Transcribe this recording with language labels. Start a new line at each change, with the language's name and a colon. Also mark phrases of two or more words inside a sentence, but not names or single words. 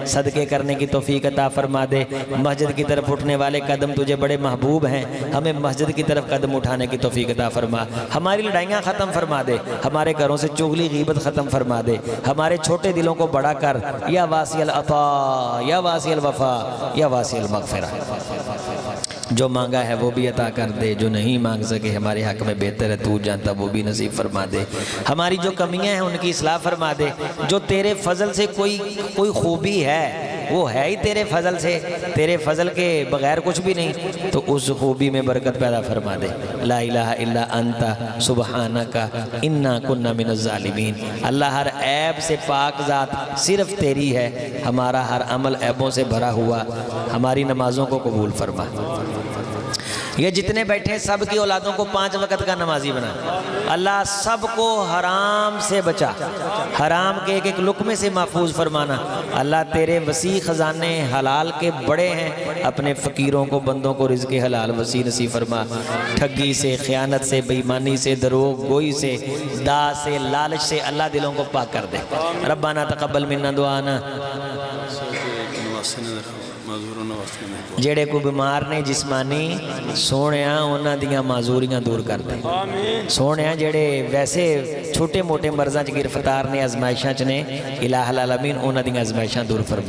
Hindi: सदक़े करने की तौफ़ीक अता फरमा दे। मस्जिद की तरफ उठने वाले कदम तुझे बड़े महबूब हैं, हमें मस्जिद की तरफ कदम उठाने की तौफ़ीक अता फरमा। हमारी लड़ाइयाँ ख़त्म फरमा दे, हमारे घरों से चुगली गीबत ख़त्म फरमा दे। हमारे छोटे दिलों को बड़ा कर,
Arabic: يا واسع العطاء, يا واسع الوفاء، يا واسع المغفرة.
Hindi: जो मांगा है वो भी अता कर दे, जो नहीं मांग सके हमारे हक़ में बेहतर है तू जानता, वो भी नसीब फरमा दे। हमारी जो कमियां हैं उनकी इस्लाह फरमा दे। जो तेरे फजल से कोई खूबी है वो है ही तेरे फजल से, तेरे फजल के बग़ैर कुछ भी नहीं, तो उस खूबी में बरकत पैदा फरमा दे।
Arabic: لا إله إلا أنت سبحانك إنا كنا من الظالمين.
Hindi: अल्लाह हर ऐब से पाक ज़ात सिर्फ़ तेरी है, हमारा हर अमल ऐबों से भरा हुआ। हमारी नमाज़ों को कबूल फरमा। ये जितने बैठे सब की औलादों को 5 वक़्त का नमाजी बना। अल्लाह सबको हराम से बचा, हराम के एक एक लुक़मे से महफूज फरमाना। अल्लाह तेरे वसी ख़जाने हलाल के बड़े हैं, अपने फ़कीरों को बंदों को रिज़्क़ हलाल वसी नसीब फरमा। ठगी से, ख़यानत से, बेईमानी से, दरोग गोई से, दाह से, लालच से अल्लाह दिलों को पाक कर दे।
Arabic: ربنا تقبل منا دعاءنا.
Punjabi: ਜੇੜੇ ਕੋ ਬੀਮਾਰ ਨੇ ਜਿਸਮਾਨੀ, ਸੋਨੇ ਉਨ੍ਹਾਂ ਦੀਆਂ ਮਾਜ਼ੂਰੀਆਂ ਦੂਰ ਕਰ ਦੇ। ਸੋਨੇ ਜੇੜੇ ਵੈਸੇ ਛੋਟੇ ਮੋਟੇ ਮਰਜ਼ਾਂ ਚ ਗਿਰਫ਼ਤਾਰ ਨੇ, ਆਜ਼ਮਾਇਸ਼ਾਂ ਚ ਨੇ,
Arabic: إله العالمين
Punjabi: ਉਨ੍ਹਾਂ ਦੀਆਂ ਆਜ਼ਮਾਇਸ਼ਾਂ ਦੂਰ ਫ਼ਰਮਾ।